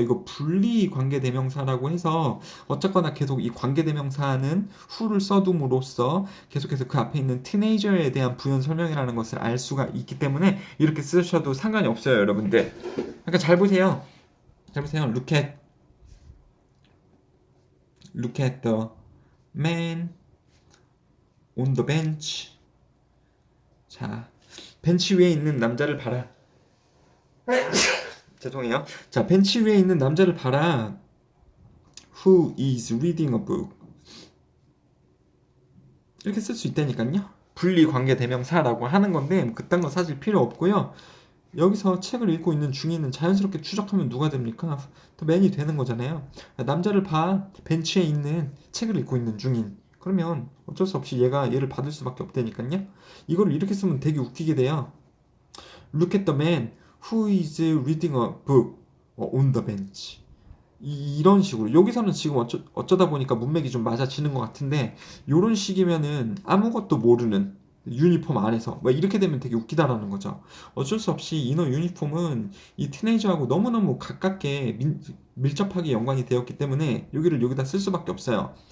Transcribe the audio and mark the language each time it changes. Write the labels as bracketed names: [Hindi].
[Korean] 이거 분리 관계대명사라고 해서 어쨌거나 계속 이 관계대명사는 who를 써둠으로써 계속해서 그 앞에 있는 티네이저에 대한 부연 설명이라는 것을 알 수가 있기 때문에 이렇게 쓰셔도 상관이 없어요, 여러분들. 그러니까 잘 보세요. [English] Look at the man on the bench. [Korean] 자, 벤치 위에 있는 남자를 봐라. 죄송해요. 자, 벤치 위에 있는 남자를 봐라. [English] Who is reading a book? [Korean] 이렇게 쓸 수 있다니까요. 분리 관계 대명사라고 하는 건데 그딴 거 사실 필요 없고요. 여기서 책을 읽고 있는 중인은 자연스럽게 추적하면 누가 됩니까? 더 맨이 되는 거잖아요. 남자를 봐. 벤치에 있는 책을 읽고 있는 중인. 그러면 어쩔 수 없이 얘가 얘를 받을 수밖에 없다니까요. 이거를 이렇게 쓰면 되게 웃기게 돼요. [English] Look at the man who is reading a book on the bench. [Korean] 이런 식으로 여기서는 지금 어쩌다 보니까 문맥이 좀 맞아지는 것 같은데 이런 식이면은 아무것도 모르는 유니폼 안에서 막 이렇게 되면 되게 웃기다라는 거죠. 어쩔 수 없이 이너 유니폼은 이 티네이저하고 너무너무 가깝게 밀접하게 연관이 되었기 때문에 여기를 여기다 쓸 수밖에 없어요.